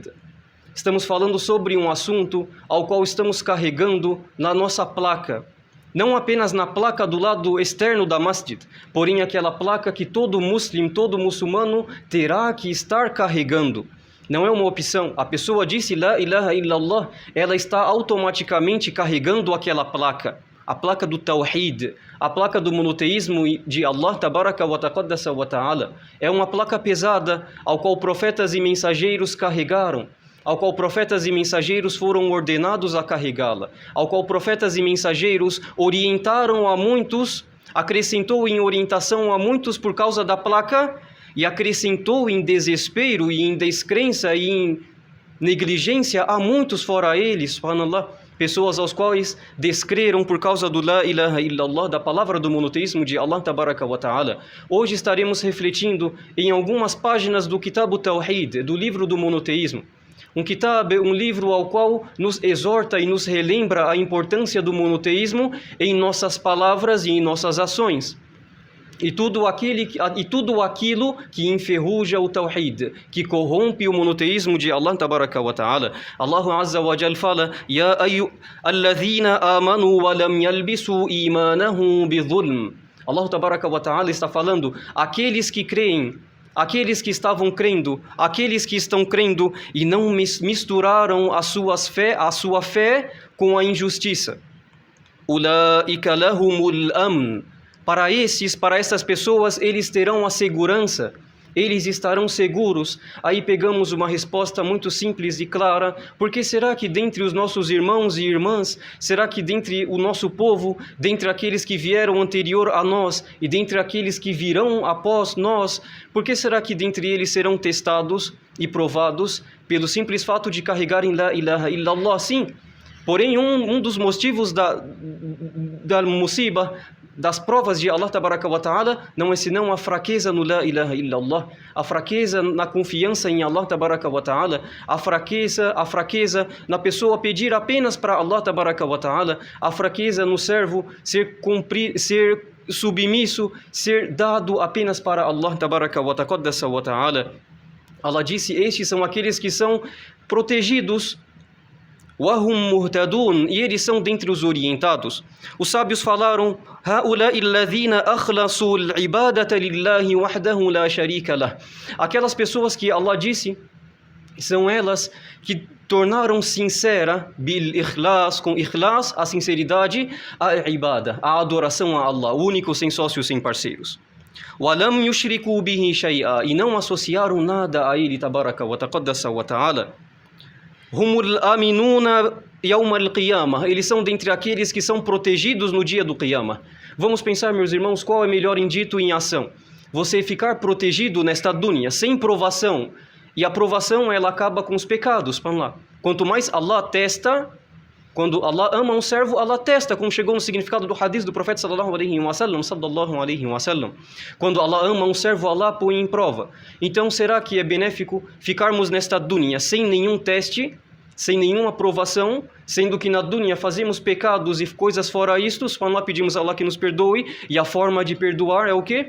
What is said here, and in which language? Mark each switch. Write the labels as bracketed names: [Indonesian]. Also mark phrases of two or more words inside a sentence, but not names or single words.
[Portuguese] Estamos falando sobre um assunto ao qual estamos carregando na nossa placa. Não apenas na placa do lado externo da masjid, porém aquela placa que todo muçulmano terá que estar carregando. Não é uma opção. A pessoa disse [Arabic] لا إله إلا الله, [Portuguese] ela está automaticamente carregando aquela placa. A placa do Tawhid, a placa do monoteísmo de Allah [Arabic] تبارك وتقدس وتعالى. [Portuguese] É uma placa pesada, ao qual profetas e mensageiros carregaram, ao qual profetas e mensageiros foram ordenados a carregá-la, ao qual profetas e mensageiros orientaram a muitos, acrescentou em orientação a muitos por causa da placa, e acrescentou em desespero e em descrença e em negligência a muitos fora eles, subhanallah. Pessoas aos quais descreram por causa do [Arabic] لا إله إلا الله, [Portuguese] da palavra do monoteísmo de Allah [Arabic] تبارك وتعالى. [Portuguese] Hoje estaremos refletindo em algumas páginas do Kitab Tawhid, do livro do monoteísmo. Um livro ao qual nos exorta e nos relembra a importância do monoteísmo em nossas palavras e em nossas ações. E tudo aquilo que enferruja o Tawhid, que corrompe o monoteísmo de Allah [Arabic] تبارك وتعالى. الله عز وجل fala: يا الذين آمنوا ولم يلبسوا إيمانهم بظلم. [Portuguese] Allah [Arabic] تبارك وتعالى [Portuguese] está falando: aqueles que creem, aqueles que estavam crendo, aqueles que estão crendo e não misturaram a sua fé com a injustiça. [Arabic] أولئك لهم الأمن. [Portuguese] para essas pessoas, eles terão a segurança, eles estarão seguros. Aí pegamos uma resposta muito simples e clara. Por que será que dentre os nossos irmãos e irmãs, será que dentre o nosso povo, dentre aqueles que vieram anterior a nós e dentre aqueles que virão após nós, por que será que dentre eles serão testados e provados pelo simples fato de carregarem [Arabic] لا إله إلا الله? [Portuguese] Sim, porém um dos motivos da musiba, das provas de Allah [Arabic] تبارك وتعالى, [Portuguese] não é senão a fraqueza no [Arabic] لا إله إلا الله, [Portuguese] a fraqueza na confiança em Allah [Arabic] تبارك وتعالى, [Portuguese] a fraqueza na pessoa pedir apenas para Allah [Arabic] تبارك وتعالى, [Portuguese] a fraqueza no servo ser submisso, ser dado apenas para Allah [Arabic] تبارك وتعالى. [Portuguese] Allah disse: estes são aqueles que são protegidos, [Arabic] وَهُمْ مُهْتَدُونَ, [Portuguese] e eles são dentre os orientados. Os sábios falaram: [Arabic] هَؤُلَاءِ الَّذِينَ أَخْلَصُوا الْعِبَادَةَ لِلَّهِ وَحْدَهُ لَا شَرِيكَ لَهُ. [Portuguese] Aquelas pessoas que Allah disse são elas que tornaram sincera, [Arabic] بالإخلاص, [Portuguese] com ikhlas, a sinceridade, a ibada, a adoração a Allah, único, sem sócios, sem parceiros. [Arabic] وَلَمْ يُشْرِكُوا بِهِ شَيْئًا, [Portuguese] e não associaram nada a ele, [Arabic] تبارك وتقدس وتعالى. هم الآمنون يوم القيامة, [Portuguese] eles são dentre aqueles que são protegidos no dia do Qiyamah. Vamos pensar, meus irmãos, qual é melhor em dito e em ação? Você ficar protegido nesta dunya, sem provação, e a provação ela acaba com os pecados. Vamos lá. Quanto mais Allah testa, quando Allah ama um servo, Allah testa, como chegou no significado do hadith do profeta [Arabic] صلى الله عليه وسلم. [Portuguese] Quando Allah ama um servo, Allah põe em prova. Então, será que é benéfico ficarmos nesta dunya sem nenhum teste, sem nenhuma provação, sendo que na dunya fazemos pecados e coisas fora isto? Nós pedimos a Allah que nos perdoe, e a forma de perdoar é o quê?